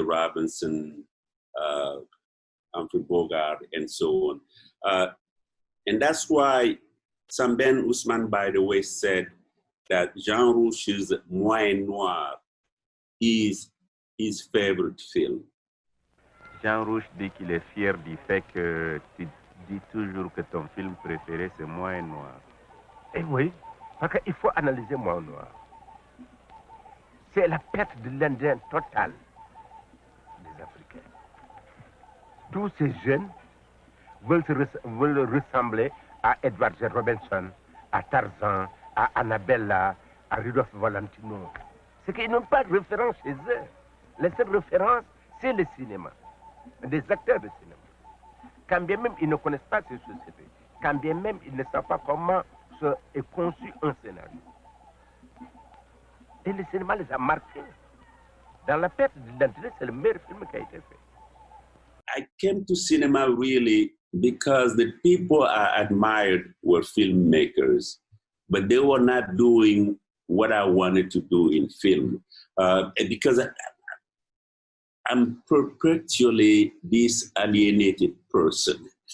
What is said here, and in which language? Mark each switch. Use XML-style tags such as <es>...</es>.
<en>Robinson, Humphrey Bogart, and so on. And that's why Samben Ousmane, by the way, said that Jean Rouge's Moyen Noir is his favorite film.</en> <fr>Jean Rouge dit qu'il est fier du fait que tu dis toujours que ton film préféré c'est Moyen Noir. Eh oui, parce qu'il faut analyser Moyen Noir. C'est la perte de l'Indien totale des Africains. Tous ces jeunes veulent ressembler à Edward J. Robinson, à Tarzan, à Annabella, à Rudolph Valentino. C'est qu'ils n'ont pas de référence chez eux. La seule référence, c'est le cinéma, des acteurs de cinéma. Quand bien même ils ne connaissent pas ces sociétés, quand bien même ils ne savent pas comment est conçu un scénario. Et le cinéma les a marqués. Dans la perte d'identité, c'est le meilleur film qui a été fait.</fr> <en>I came to cinema really because the people I admired were filmmakers, but they were not doing what I wanted to do in film. Because I'm perpetually this alienated person.</en>